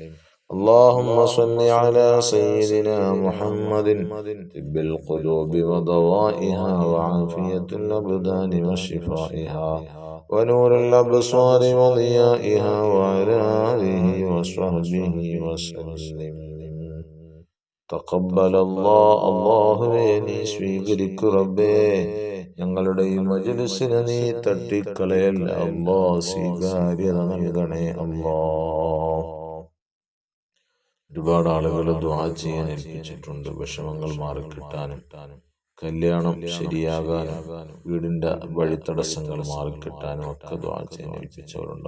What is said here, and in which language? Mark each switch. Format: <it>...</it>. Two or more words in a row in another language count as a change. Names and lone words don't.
<ar>اللهم صل على سيدنا محمد طب القلوب ودوائها وعافية الأبدان وشفائها ونور الأبصار وضيائها وعلى آله وصحبه وسلم. تقبل الله.</ar> <ml>അല്ലാഹുവേ നീ സ്വീകരിക്കു റബ്ബേ. ഞങ്ങളുടെ ഈ മജ്‌ലിസിനെ നീ തട്ടിക്കളയല്ല അല്ലാ. സ്വീകാര്യത നൽകണേ അല്ലാ. ഒരുപാട് ആളുകൾ ദുആ ചെയ്യാൻ ഏൽപ്പിച്ചിട്ടുണ്ട്. വിഷമങ്ങൾ മാറിക്കിട്ടാനും കല്യാണം ശരിയാകാനും വീടിന്റെ വഴിത്തടസ്സങ്ങൾ മാറിക്കിട്ടാനും ഒക്കെ ദുആ ചെയ്യാൻ ഏൽപ്പിച്ചവരുണ്ട്.</ml>